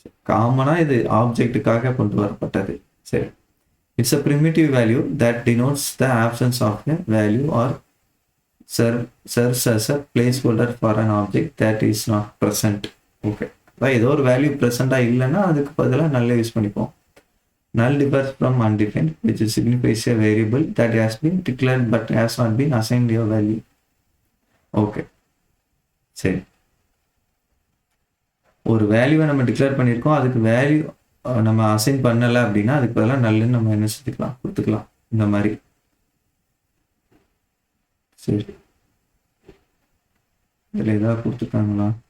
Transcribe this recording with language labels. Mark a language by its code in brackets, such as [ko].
[ta] காமனாக இது ஆப்ஜெக்ட்டுக்காக கொண்டு வரப்பட்டது. சரி, [en] It's a primitive value that denotes the absence of a value or serves as a placeholder for an object that is not present. [ta] Okay, அதான் ஏதோ ஒரு வேல்யூ ப்ரெசென்ட்டாக இல்லைன்னா அதுக்கு பதிலாக நல்ல யூஸ் பண்ணிப்போம். [en] Null differs from undefined, which signifies a variable that has been declared but has not been assigned a value. [ta] Okay, சரி, ஒரு வேல்யூவை நம்ம டிக்ளேர் பண்ணியிருக்கோம், அதுக்கு வேல்யூ நம்ம அசைன் பண்ணலை அப்படின்னா அதுக்கு பதிலாக நல்லுன்னு நம்ம என்ன செஞ்சுக்கலாம், கொடுத்துக்கலாம். இந்த மாதிரி. சரி, இதில் ஏதாவது கொடுத்துருக்காங்களா?